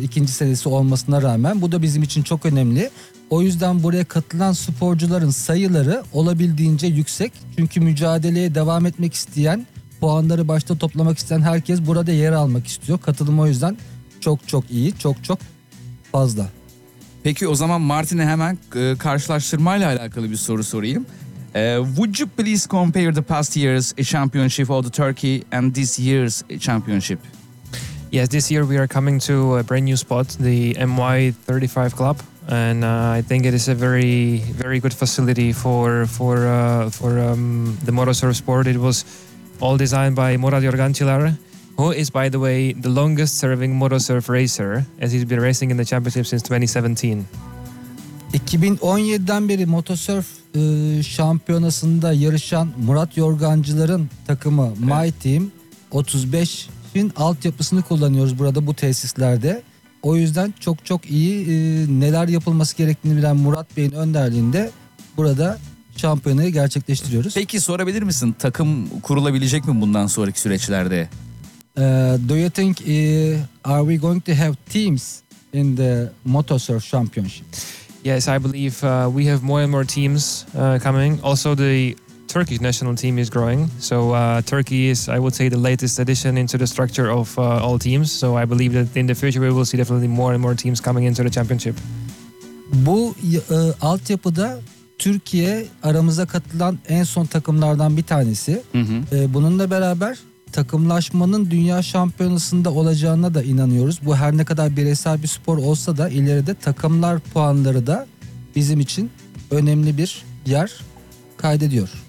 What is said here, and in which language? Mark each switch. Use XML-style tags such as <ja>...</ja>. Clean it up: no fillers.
<tr>İkinci senesi olmasına rağmen bu da bizim için çok önemli. O yüzden buraya katılan sporcuların sayıları olabildiğince yüksek. Çünkü mücadeleye devam etmek isteyen, puanları başta toplamak isteyen herkes burada yer almak istiyor. Katılım o yüzden çok çok iyi, çok çok fazla. Peki o zaman Martin'e hemen karşılaştırmayla alakalı bir soru sorayım.</tr> <en>Would you please compare the past year's championship of the Turkey and this year's championship? Yes, this year we are coming to a brand new spot, the MY35 Club. And I think it is a very, very good facility for the motorsport sport. It was all designed by Murat Jorgancilar, who is, by the way, the longest serving motorsport racer, as he's been racing in the championship since 2017.</en> <tr>2017'den beri motosurf şampiyonasında yarışan Murat Yorgancılar'ın takımı My Team 35'in altyapısını kullanıyoruz burada bu tesislerde. O yüzden çok çok iyi neler yapılması gerektiğini bilen Murat Bey'in önderliğinde burada şampiyonayı gerçekleştiriyoruz. Peki sorabilir misin, takım kurulabilecek mi bundan sonraki süreçlerde?</tr> <en>Do you think are we going to have teams in the motosurf championship? Yes, I believe we have more and more teams coming. Also, the Turkish national team is growing. So Turkey is, I would say, the latest addition into the structure of all teams. So I believe that in the future, we will see definitely more and more teams coming into the championship.</en> <tr>Bu altyapıda Türkiye aramıza katılan en son takımlardan bir tanesi. Bununla beraber takımlaşmanın dünya şampiyonasında olacağına da inanıyoruz. Bu her ne kadar bireysel bir spor olsa da ileride takımlar puanları da bizim için önemli bir yer kaydediyor.</tr>